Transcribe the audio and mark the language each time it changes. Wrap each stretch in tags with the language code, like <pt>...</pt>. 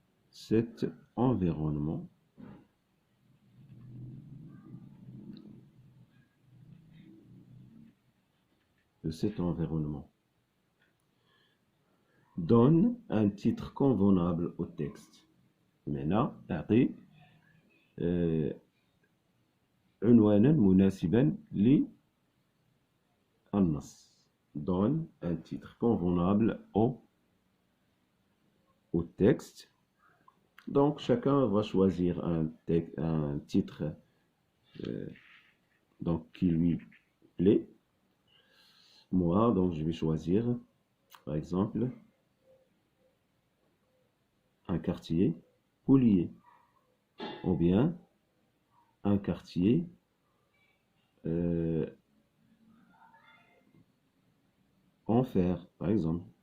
<fr>cet environnement. Donne un titre convenable au texte.</fr> <ar>Maintenant, أعطي عنوانا مناسبا للنص.</ar> <fr>Donne un titre convenable au texte. Donc, chacun va choisir un titre donc, qui lui plaît. Moi, donc, je vais choisir, par exemple, un quartier oublié, ou bien un quartier en fer, par exemple.</fr>